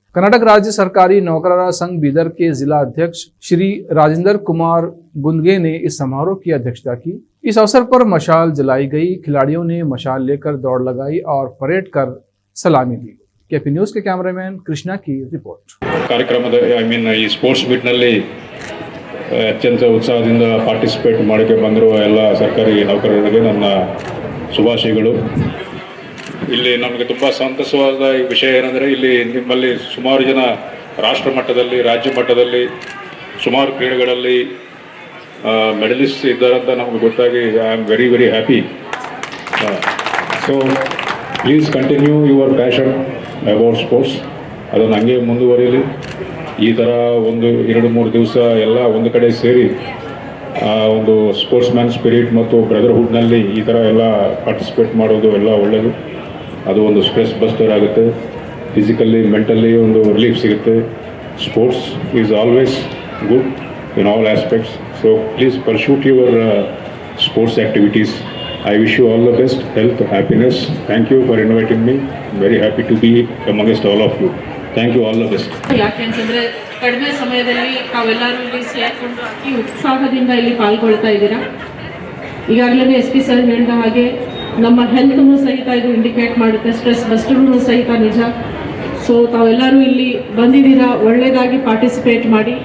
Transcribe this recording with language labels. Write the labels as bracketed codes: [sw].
[hi] कर्नाटक राज्य सरकारी नौकररा संघ बिदर के जिला अध्यक्ष श्री राजेंद्र कुमार गुंदगे ने इस समारोह की अध्यक्षता की। इस अवसर पर मशाल जलाई गई, खिलाड़ियों ने मशाल लेकर दौड़ लगाई और परेड कर सलामी दी। केपी न्यूज के कैमरामैन कृष्णा की रिपोर्ट। [kn] ಕಾರ್ಯಕ್ರಮದ ಈ ಸ್ಪೋರ್ಟ್ಸ್ ಮೀಟ್ ನಲ್ಲಿ ಅತ್ಯಂತ ಉತ್ಸಾಹದಿಂದ ಪಾರ್ಟಿಸಿಪೇಟ್ ಮಾಡಕ್ಕೆ ಬಂದಿರುವ ಎಲ್ಲ ಸರ್ಕಾರಿ ನೌಕರರಿಗೆ ನನ್ನ ಶುಭಾಶಯಗಳು। ಇಲ್ಲಿ ನಮಗೆ ತುಂಬ ಸಂತಸವಾದ ವಿಷಯ ಏನಂದರೆ ಇಲ್ಲಿ ನಿಮ್ಮಲ್ಲಿ ಸುಮಾರು ಜನ ರಾಷ್ಟ್ರ ಮಟ್ಟದಲ್ಲಿ ರಾಜ್ಯ ಮಟ್ಟದಲ್ಲಿ ಸುಮಾರು ಕ್ರೀಡೆಗಳಲ್ಲಿ ಮೆಡಲಿಸ್ಟ್ ಇದ್ದಾರೆ ಅಂತ ನಮಗೆ ಗೊತ್ತಾಗಿ [en] I am very very happy. So please continue your passion about sports, [kn] ಅದನ್ನು ಹಂಗೆ ಮುಂದುವರಿಯಲಿ। ಈ ಥರ 1-2-3 ದಿವಸ ಎಲ್ಲ ಒಂದು ಕಡೆ ಸೇರಿ ಒಂದು ಸ್ಪೋರ್ಟ್ಸ್ ಮ್ಯಾನ್ ಸ್ಪಿರಿಟ್ ಮತ್ತು ಬ್ರದರ್ಹುಡ್ನಲ್ಲಿ ಈ ಥರ ಎಲ್ಲ ಪಾರ್ಟಿಸಿಪೇಟ್ ಮಾಡೋದು ಎಲ್ಲ ಒಳ್ಳೆಯದು। ಅದು ಒಂದು ಸ್ಟ್ರೆಸ್ ಬಸ್ಟರ್ ಆಗುತ್ತೆ, ಫಿಸಿಕಲಿ ಮೆಂಟಲಿ ಒಂದು ರಿಲೀಫ್ ಸಿಗುತ್ತೆ। [en] Sports is always good in all aspects, so please pursue your sports activities. I wish you all the best, health, happiness. Thank you for inviting me. I'm very happy to be amongst all of you. Thank you, all the best. [kn] ಯಾಕೆಂತಂದರೆ ಕಡಿಮೆ ಸಮಯದಲ್ಲಿ ತಾವೆಲ್ಲರೂ ಇಲ್ಲಿ ಸೇರಿಕೊಂಡು ಅತಿ ಉತ್ಸಾಹದಿಂದ ಇಲ್ಲಿ ಪಾಲ್ಗೊಳ್ತಾ ಇದ್ದೀರಾ। ಈಗಾಗಲೇ ಎಸ್ ಪಿ ಸರ್ ಹೇಳಿದ ಹಾಗೆ ನಮ್ಮ ಹೆಲ್ತ್ನು ಸಹಿತ ಇದು ಇಂಡಿಕೇಟ್ ಮಾಡುತ್ತೆ, ಸ್ಟ್ರೆಸ್ ಬಸ್ಟರ್ನು ಸಹಿತ ನಿಜ। ಸೊ ತಾವೆಲ್ಲರೂ ಇಲ್ಲಿ ಬಂದಿದ್ದೀರಾ, ಒಳ್ಳೆಯದಾಗಿ ಪಾರ್ಟಿಸಿಪೇಟ್ ಮಾಡಿ।